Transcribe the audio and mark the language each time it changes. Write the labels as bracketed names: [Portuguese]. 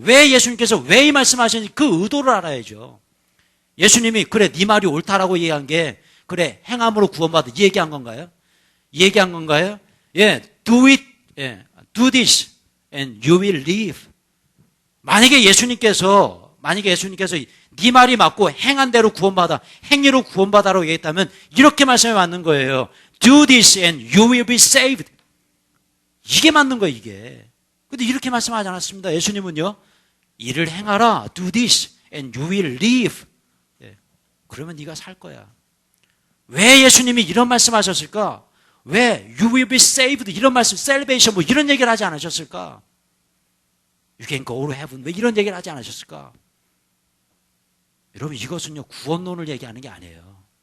[Korean] 왜 예수님께서 왜 이 말씀하셨는지 그 의도를 알아야죠. 예수님이 그래 네 말이 옳다라고 얘기한 게 그래 행함으로 구원받아 이 얘기한 건가요? 이 얘기한 건가요? [English] 예, do it, 예, do this and you will live. [Korean] 만약에 예수님께서 네 말이 맞고 행한 대로 구원받아, 행위로 구원받아라고 얘기했다면 이렇게 말씀이 맞는 거예요. [English] Do this and you will be saved. [Korean] 이게 맞는 거예요, 이게. 근데 이렇게 말씀하지 않았습니다. 예수님은요, 이를 행하라, [English] do this and you will live. [Korean] 예, 그러면 네가 살 거야. 왜 예수님이 이런 말씀하셨을까? 왜 [English] you will be saved [Korean] 이런 말씀, salvation 뭐 이런 얘기를 하지 않으셨을까? [English] You can go to heaven [Korean] 왜 이런 얘기를 하지 않으셨을까? 여러분, 이것은요 구원론을 얘기하는 게 아니에요.